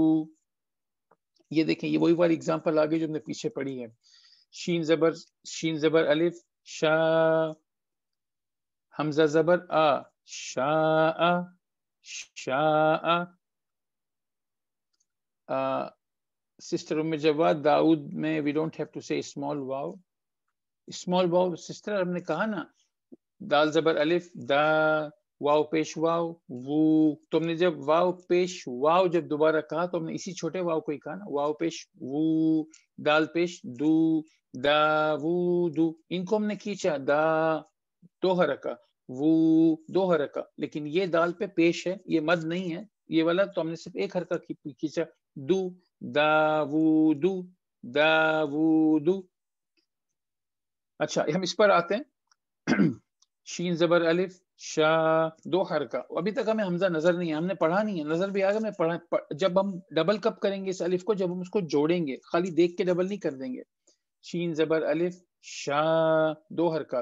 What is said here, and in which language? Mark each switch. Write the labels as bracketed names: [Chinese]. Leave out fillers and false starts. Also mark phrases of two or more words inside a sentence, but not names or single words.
[Urdu] یہ دیکھیں یہ وہی والی اگزامپل آگے جو ہم نے پیچھے پڑھی ہے. شین زبر الف شا، حمزہ زبر آ شاء شاء. [English] سسٹر ام جواد داؤد میں we don't have to say small waw. small waw [Urdu] سسٹر ہم نے کہا نا، دال زبر الف دا، واو پیش واو وو. تم نے جب واو پیش واو جب دوبارہ کہا تو ہم نے اسی چھوٹے واو کو ہی کہا نا، واو پیش وو، دال پیش دو دا وو دو. ان کو ہم نے کھینچا دا دو حرکہ، وو دو حرکہ. لیکن یہ دال پہ پیش ہے، یہ مد نہیں ہے یہ والا، تو ہم نے صرف ایک حرکہ کھینچا دو دا وو دو دا وو دو. اچھا ہم اس پر آتے ہیں. شین زبر الف شا، دو حرکہ. ابھی تک ہمیں حمزہ نظر نہیں ہے، ہم نے پڑھا نہیں ہے، نظر بھی آگا میں پڑھا. جب ہم ڈبل کب کریں گے اس الف کو؟ جب ہم اس کو جوڑیں گے، خالی دیکھ کے ڈبل نہیں کر دیں گے. شین زبر الف شا، دو حرکات.